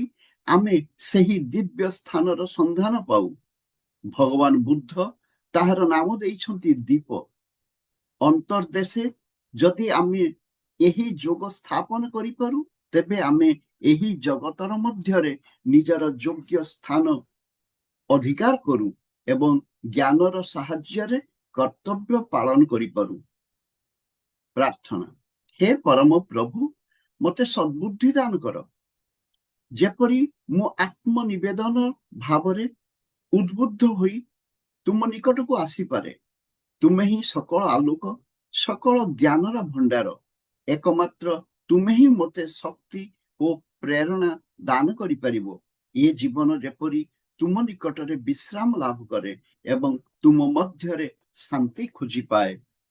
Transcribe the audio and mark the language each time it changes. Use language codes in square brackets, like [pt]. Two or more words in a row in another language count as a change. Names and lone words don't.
[or] ଆମେ ସେହି ଦିବ୍ୟ ସ୍ଥାନର ସନ୍ଧାନ ପାଉ ଭଗବାନ ବୁଦ୍ଧ ତାହାର ନାମ ଦେଇଛନ୍ତି ଦୀପ ଅନ୍ତର୍ଦେଶେ ଯଦି ଆମେ ଏହି ଯୋଗ ସ୍ଥାପନ କରି ପାରୁ ତେବେ ଆମେ ଏହି ଜଗତର ମଧ୍ୟରେ ନିଜର ଯୋଗ୍ୟ ସ୍ଥାନ ଅଧିକାର କରୁ ଏବଂ ଜ୍ଞାନର ସାହାଯ୍ୟ କର୍ତ୍ତବ୍ୟ ପାଳନ କରି ପାରୁ ପ୍ରାର୍ଥନା ହେ ପରମ ପ୍ରଭୁ ମତେ ସଦ୍‌ବୁଦ୍ଧି ଦାନ କର ଯେପରି ମୋ ଆତ୍ମନିବେଦନ ଭାବରେ ଉଦ୍‌ବୁଦ୍ଧ ହୋଇ ତୁମ ନିକଟ କୁ ଆସି ପାରେ ତୁମେ ହିଁ ସକଳ ଆଲୋକ ସକଳ ଜ୍ଞାନର ଭଣ୍ଡାର ଏକମାତ୍ର ତୁମେ ହିଁ ମତେ ଶକ୍ତି ଆଉ ପ୍ରେରଣା ଦାନ କରି ପାରିବ ଯେ ଜୀବନ ଯେପରି ତୁମ ନିକଟରେ ବିଶ୍ରାମ ଲାଭ କରେ ଏବଂ ତୁମ ମଧ୍ୟରେ ଶାନ୍ତି ଖୋଜି ପାଏ